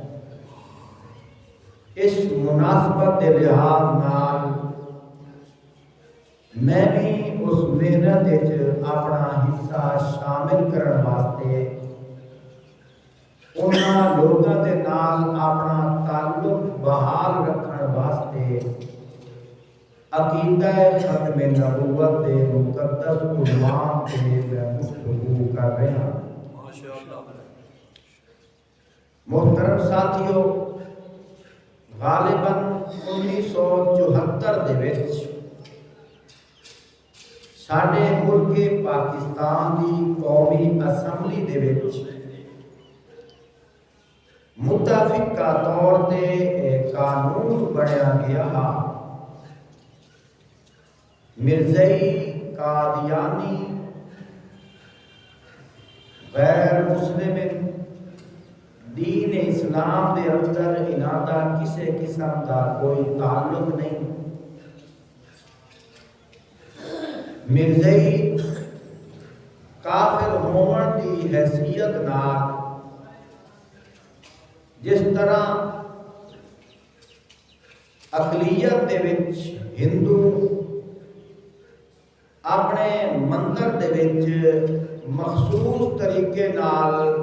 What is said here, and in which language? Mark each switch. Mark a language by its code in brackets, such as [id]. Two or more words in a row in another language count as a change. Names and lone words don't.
[ur] اس مناسبت دے لحاظ نال میں بھی اس محنت اپنا حصہ شامل کرنے واسطے انہاں لوگوں کے نال اپنا تعلق بحال رکھنے واسطے عقیدہ ختم نبوت کے مقدس عنوان سے میں گفتگو کر رہا ہوں۔ [pa] محترم ساتھیو، غالباً 1974 دے وچ ساڈے ملک پاکستان دی قومی اسمبلی دے وچ متفقہ طور تے قانون بنایا گیا مرزائی قادیانی غیر مسلم دین اسلام دے اندر انہاں دا کسے قسم دا کوئی تعلق نہیں۔ مرزائی کافر ہون دی حیثیت نال جس طرح اقلیت دے وچ ہندو اپنے مندر دے وچ مخصوص طریقے نال